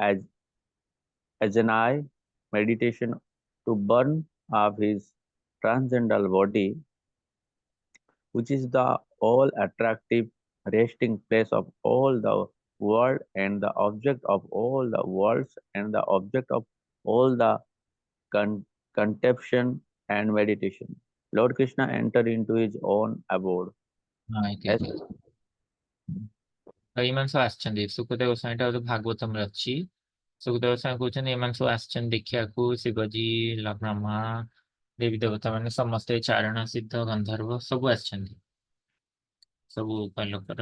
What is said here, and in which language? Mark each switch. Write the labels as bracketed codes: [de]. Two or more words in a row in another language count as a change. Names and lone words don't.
[en] ajna meditation to burn up his transcendental body, which is the all attractive resting place of all the world and the object of all the worlds and the object of all the contemplation and meditation. Lord Krishna entered into his own abode. [hi] हाँ As ठीक है। [or] ଏଇମାନେ ସବୁ ଆସିଛନ୍ତି, ସୁଖଦେବ ଗୋସ୍ୱାମୀ ଟା ଭାଗବତମ ଅଛି। ସୁଖଦେବ ଗୋସ୍ୱାମୀ କହୁଛନ୍ତି ଏମାନେ ସବୁ ଆସିଛନ୍ତି ଦେଖିବାକୁ, ଶିବଜୀ, ବ୍ରହ୍ମା, ଦେବୀ ଦେବତା ମାନେ ସମସ୍ତେ, ଚାରଣ ସିଦ୍ଧ ଗନ୍ଧର୍ବ ସବୁ ଆସିଛନ୍ତି, ସବୁ ଲୋକର।